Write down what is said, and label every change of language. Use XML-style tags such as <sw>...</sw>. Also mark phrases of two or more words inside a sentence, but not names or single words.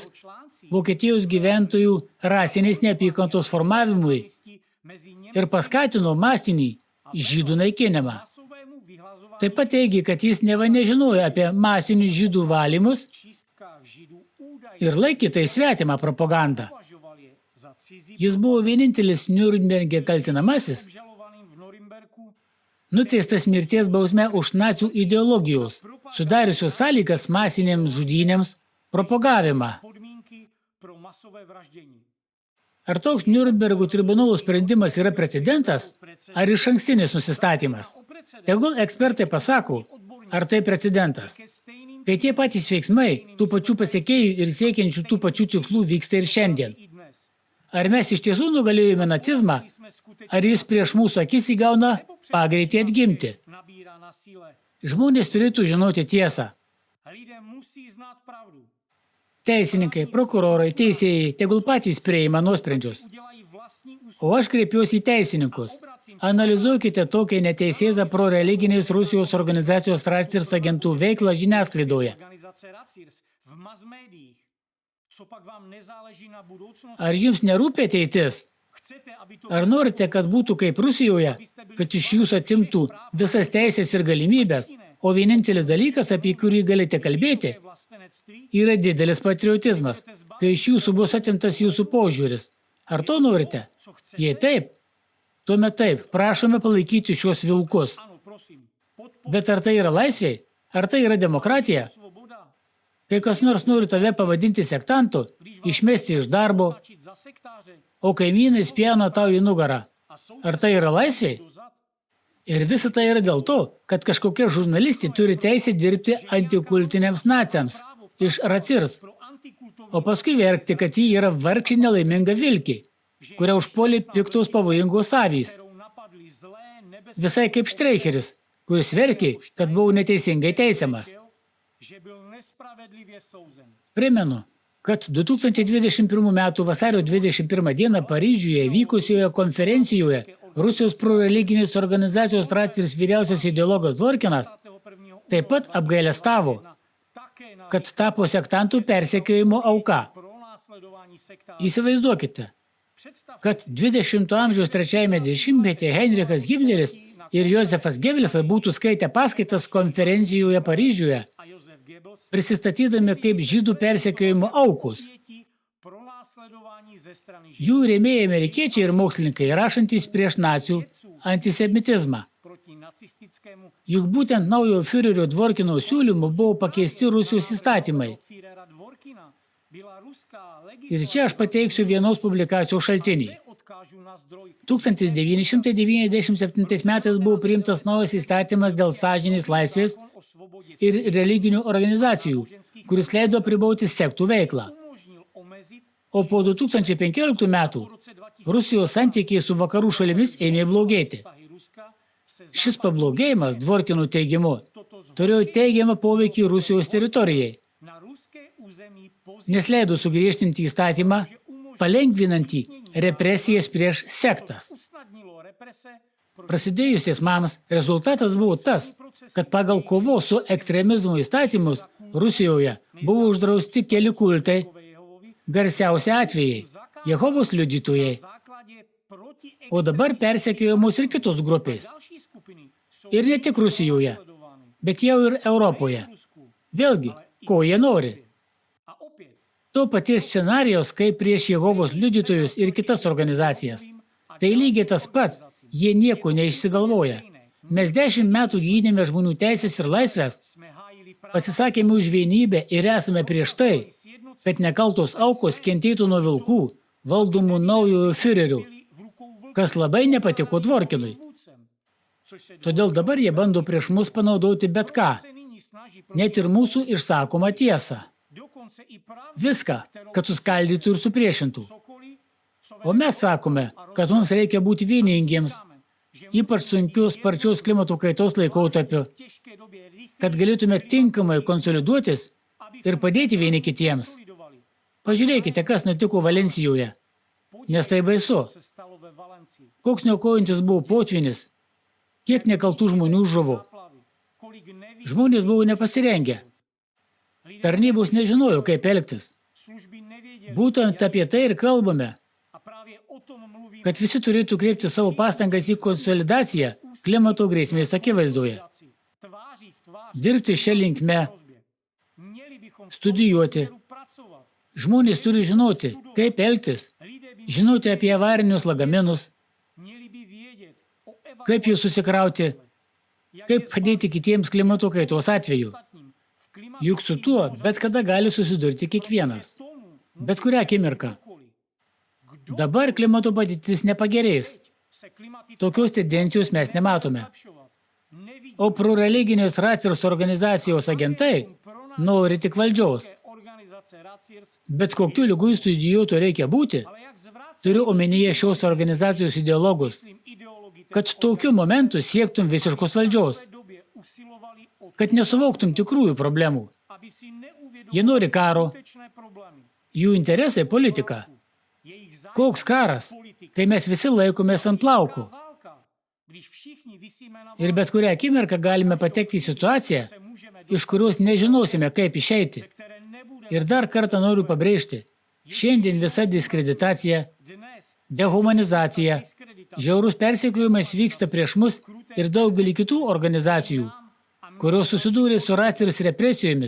<cs>článci</cs> <lt>Vokietijos gyventojų rasinės neapykantos formavimui</lt> <cs>mezi</cs> <lt>ir paskatino masinį žydų naikinimą.</lt> <cs>masovému vyhlazování</cs> <lt>Taip pat teigė, kad jis neva nežinojo apie masinius žydų valymus</lt> <cs>čistkách židů údajně</cs> <lt>ir laikė tai svetimą propagandą.</lt> <cs>považoval je za cizí</cs> <lt>Jis buvo vienintelis Niurnberge kaltinamasis,</lt> <cs>obžalovaným v Norimberku,</cs> <lt>nuteistas mirties bausme už nacių ideologijos, sudariusios sąlygas masinėms žudynėms propagavimą.</lt> <cs>podmínky pro masové vraždění.</cs> <lt>Ar toks Niurnbergo tribunolo sprendimas yra precedentas, ar išankstinis nusistatymas? Tegul ekspertai pasako, ar tai precedentas.</lt> <cs>Ke stejným</cs> <lt>Kai tie patys veiksmai, tų pačių pasiekėjų ir siekiančių tų pačių tikslų vyksta ir šiandien.</lt> <cs>i dnes.</cs> <lt>Ar mes iš tiesų nugalėjome nacizmą,</lt> <cs>Jsme skutečně</cs> <lt>ar jis prieš mūsų akis įgauna pagreitį atgimti?</lt> <cs>nabírá na na síle.</cs> <lt>Žmonės turėtų žinoti tiesą.</lt> <cs>Lidé musí znát pravdu.</cs> <lt>Teisininkai, prokurorai, teisėjai tegul patys priima nuosprendžius.</lt> <cs>Udělají vlastní úsudek.</cs> <lt>O aš kreipiuosi į teisininkus. Analizuokite tokią neteisėtą proreliginės Rusijos organizacijos Racirs agentų veiklą žiniasklaidoje.</lt> <cs>Organizace Racirs v mass médiích. Co pak vám nezáleží na budoucnosti?</cs> <lt>Ar jums nerūpia ateitis?</lt> <cs>Chcete, aby to</cs> <lt>Ar norite, kad būtų kaip Rusijoje, kad iš jūsų atimtų visas teisės ir galimybės, o vienintelis dalykas, apie kurį galite kalbėti,</lt> <cs>vlastenectví?</cs> <lt>yra didelis patriotizmas, kai iš jūsų bus atimtas jūsų požiūris. Ar to norite? Jei taip, tuomet taip, prašome palaikyti šios vilkus.</lt> <cs>Ano, prosím.</cs> <lt>Bet ar tai yra laisvė? Ar tai yra demokratija?</lt> <cs>Svoboda.</cs> <lt>Kai kas nors nori tave pavadinti sektantu, išmesti iš darbo,</lt> <cs>Označit za sektáře</cs> <lt>o kaimynai spjauna tau į nugarą.</lt> <cs>a soused</cs> <lt>Ar tai yra laisvė?</lt> <cs>dozad?</cs> <lt>Ir visa tai yra dėl to, kad kažkokia žurnalistė turi teisę dirbti antikultiniams naciams iš Racirs,</lt> <cs>Pro antikultovní</cs> <lt>o paskui verkti, kad ji yra vargšė nelaiminga vilkė, kurią užpuolė piktos pavojingos avys.</lt> <cs>kterou napadli zlé nebezpečné</cs> <lt>Visai kaip Štreicheris, kuris verkė, kad buvo neteisingai teisiamas.</lt> <cs>že byl nespravedlivě souzen.</cs> <lt>Primenu, kad 2021 m. vasario 21 d. Paryžiuje vykusioje konferencijoje Rusijos proreliginės organizacijos Racirs vyriausias ideologas Dvorkinas 21. taip pat apgailestavo,</lt> <cs>Také na</cs> <lt>kad tapo sektantų persekiojimo auka.</lt> <cs>pronásledování sektářů.</cs> <lt>Įsivaizduokite,</lt> <cs>Představ</cs> <lt>kad 20 amžiaus trečiajame dešimtmetyje Heinrichas Himleris ir Josefas Gebelsas būtų skaitę paskaitas konferencijoje Paryžiuje,</lt> <cs>a Josef Goebbels</cs> <lt>prisistatydami kaip žydų persekiojimo aukos.</lt> <cs>obětí pronásledování ze strany Židů</cs> <lt>Jų rėmėjai amerikiečiai ir mokslininkai rašantys prieš nacių antisemitizmą.</lt> <cs>proti nacistickému</cs> <lt>Juk būtent naujo Führerio Dvorkino siūlymu buvo pakeisti Rusijos įstatymai.</lt> <cs>Führera Dvorkina byla ruská</cs> <lt>Ir čia aš pateiksiu vienos publikacijos šaltinį.</lt> <cs>odkážu na zdroj</cs> <lt>1997 metais buvo priimtas naujas įstatymas dėl sąžinės laisvės</lt> <cs>o svobodě</cs> <lt>ir religinių organizacijų, kuris leido pribauti sektų veiklą.</lt> <cs>umožnil omezit</cs> <lt>O po 2015 metų Rusijos santykiai su vakarų šalimis ėmė blogėti.</lt> <cs>vztahy Ruska se</cs> <lt>Šis pablogėjimas, Dvorkinų teigimu, turėjo teigiamą poveikį Rusijos teritorijai,</lt> <cs>na ruské území</cs> <lt>nes leido sugriežtinti įstatymą, palengvinantį represijas prieš sektas.</lt> <cs>usnadnilo represe</cs> <lt>Prasidėjus teismams, rezultatas buvo tas, kad pagal kovos su ekstremizmu įstatymus Rusijoje buvo uždrausti keli kultai,</lt> <cs>Jehovovi</cs> <lt>garsiausi atvejai – Jehovos liudytojai,</lt> <cs>základě proti</cs> <lt>o dabar persekiojamos ir kitos grupės.</lt> <cs>další skupiny jsou</cs> <lt>Ir ne tik Rusijoje,</lt> <cs>sledovány</cs> <lt>bet jau ir Europoje.</lt> <cs>v Rusku.</cs> <lt>Vėlgi, ko jie nori?</lt> <cs>A opět</cs> <lt>To paties scenarijos, kaip prieš Jehovos liudytojus ir kitas organizacijas. Tai lygiai tas pats, jie nieko neišsigalvoja. Mes 10 metų gynėme žmonių teisės ir laisvės,</lt> <cs>jsme hájili</cs> <lt>pasisakėme už vienybę ir esame prieš tai, kad nekaltos aukos kentėtų nuo vilkų, valdomų naujojo Führerių,</lt> <cs>v rukou vlka</cs> <lt>kas labai nepatiko Dvorkinui.</lt> <cs>vůdcem, což se</cs> <lt>Todėl dabar jie bando prieš mus panaudoti bet ką,</lt> <cs>se nyní snaží</cs> <lt>net ir mūsų išsakomą tiesą.</lt> <cs>dokonce i právě</cs> <lt>Viską, kad suskaldytų ir supriešintų.</lt> <cs>cokoliv, co</cs> <lt>O mes sakome, kad mums reikia būti vieningiems, ypač sunkius sparčiaus klimato kaitos laikotarpiu,</lt> <cs>v těžké době rychle</cs> <lt>kad galėtume tinkamai konsoliduotis ir padėti vieni kitiems.</lt> <cs>solidovali.</cs> <lt>Pažiūrėkite, kas nutiko Valencijoje, nes tai baisu.</lt> <cs>Se stalo ve Valencii.</cs> <lt>Koks niokojantis buvo potvinis, kiek nekaltų žmonių žuvo.</lt> <cs>Záplavy. Kolik neví,</cs> <lt>Žmonės buvo nepasirengę. Tarnybos nežinojo, kaip elgtis.</lt> <cs>služby nevěděli.</cs> <lt>Būtent apie tai ir kalbame,</lt> <cs>A právě o tom mluví</cs> <lt>kad visi turėtų kreipti savo pastangas į konsolidaciją klimato grėsmės akivaizdoje.</lt> <cs>tváří v tvář</cs> <lt>Dirbti šią linkme,</lt> <cs>hrozbě. Měli bychom v</cs> <lt>studijuoti.</lt> <cs>směru pracovat.</cs> <lt>Žmonės turi žinoti, kaip elgtis,</lt> <cs>Lidé by</cs> <lt>žinoti apie avarinius lagaminus,</lt> <cs>měli by vědět o</cs> <lt>kaip jų susikrauti, kaip padėti kitiems klimato kaitos atveju.</lt> <cs>ostatním v klimatu</cs> <lt>Juk su tuo bet kada gali susidurti kiekvienas.</lt> <cs>tomu</cs> <lt>Bet kurią akimirką.</lt> <cs>kdokoliv.</cs> <lt>Dabar klimato padėtis nepagerės.</lt> <cs>Se klimatické</cs> <lt>Tokios tendencijos mes nematome.</lt> <cs>zlepšovat. Nevidí</cs> <lt>O proreliginės Racirs organizacijos agentai nori tik valdžios.</lt> <cs>organizace Racirs,</cs> <lt>Bet kokiu liguistų idiotų reikia būti,</lt> <cs>ale jak zvrátit</cs> <lt>turiu omenyje šios organizacijos ideologus,</lt> <cs>tím ideologicky</cs> <lt>kad tokiu momentu siektum visiškos valdžios.</lt> <cs>v době usilovali o</cs> <lt>kad nesuvoktum tikrųjų problemų.</lt> <cs>aby si neuvědomili</cs> <lt>Jie nori karo,</lt> <cs>skutečné problémy.</cs> <lt>jų interesai politika.</lt> <cs>Jejich zájem</cs> <lt>Koks karas,</lt> <cs>politika.</cs> <lt>kai mes visi laikomės ant plaukų.</lt> <cs>Válka, když všichni visíme na</cs> <lt>Ir bet kurią akimirką galime patekti į situaciją,</lt> <cs>se můžeme</cs> <lt>iš kurios nežinosime, kaip išeiti.</lt> <cs>které nebude</cs> <lt>Ir dar kartą noriu pabrėžti, šiandien visa diskreditacija,</lt> <cs>dnes</cs> <lt>dehumanizacija, žiaurus persekiojimas vyksta prieš mus ir daugelį kitų organizacijų, kurios susidūrė su racijos represijomis.</lt>